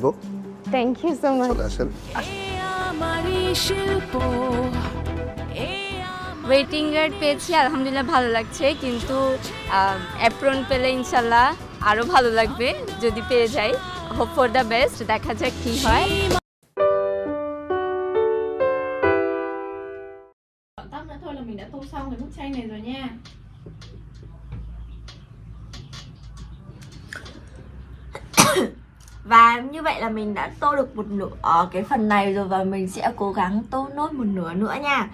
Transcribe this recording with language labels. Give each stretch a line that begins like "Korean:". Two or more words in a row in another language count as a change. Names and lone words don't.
English: Thank you so much.
Bangla: চলে আসেন।
English: waiting card
Bangla: পেয়েছি, আলহামদুলিল্লাহ ভালো লাগছে, কিন্তু অ্যাপ্রন পেলে ইনশাল্লাহ আরও ভালো লাগবে যদি পেয়ে যাই।
English: hope for the best,
Bangla: দেখা যাক কী হয়।
Vietnamese: Tóc nữa thôi là mình đã tô xong cái bức tranh này rồi nha. Và như vậy là mình đã tô được một nửa ở cái phần này rồi, và mình sẽ cố gắng tô nốt một nửa nữa nha.